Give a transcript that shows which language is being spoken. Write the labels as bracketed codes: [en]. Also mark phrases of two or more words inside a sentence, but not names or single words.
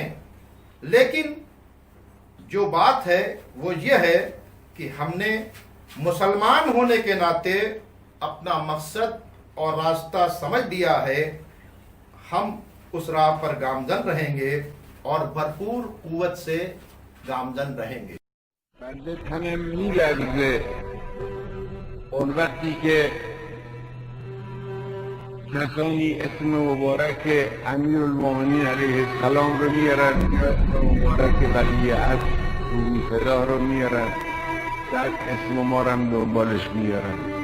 [ur] لیکن جو بات ہے وہ یہ ہے کہ ہم نے مسلمان ہونے کے ناتے اپنا مقصد اور راستہ سمجھ لیا ہے. ہم اس راہ پر گامزن رہیں گے اور بھرپور قوت سے گامزن رہیں گے. [fa] بنده تنم میلرزه اون وقتی که کسانی اسم مبارک امیرالمومنین علیه السلام رو میارن، اسم مبارک ولی عصر رومی فدا رو میارن، بعد اسم ما رو هم دنبالش میارن.